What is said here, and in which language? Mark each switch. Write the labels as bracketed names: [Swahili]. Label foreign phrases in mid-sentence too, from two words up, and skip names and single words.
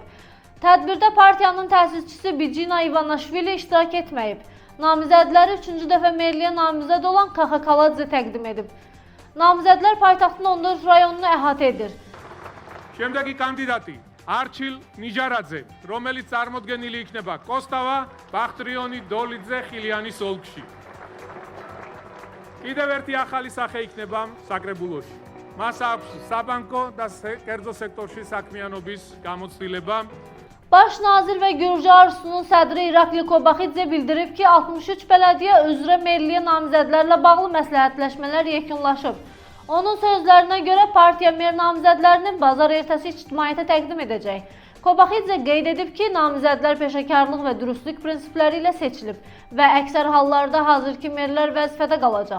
[Azerbaijani] Tədbirdə partiyanın təsisçisi Bicina Ivanaşvili iştirak etməyib. Namizədləri 3-cü dəfə merliyə namizəd olan Kaxakaladze təqdim edib. Namizədlər paytaxtın 14 rayonunu əhatə edir. [Georgian] Შემდეგი კანდიდატი არჩილ ნიჟარაძე, რომელიც წარმოდგენილი იქნება კოსტავა, ბახტრიონი, დოლიძე, ხილიანის ოლქში. კიდევ ერთი ახალი სახე იქნება საკრებულოში. მას აქვს საბანკო და კერძო სექტორში საქმიანობის გამოცდილება. [Azerbaijani] Baş nazir və Gürcü Arzusunun sədri İrakli Kobaxidze bildirib ki, 63 bələdiyyə üzrə merliyə namizədlərlə bağlı məsləhətləşmələr yekunlaşıb. Onun sözlərinə görə partiya mer namizədlərini bazar ertəsi ictimaiyyətə təqdim edəcək. Kobaxidze qeyd edib ki, namizədlər peşəkarlıq və dürüstlük prinsipləri ilə seçilib və əksər hallarda hazırki merlər vəzifədə qalacaq.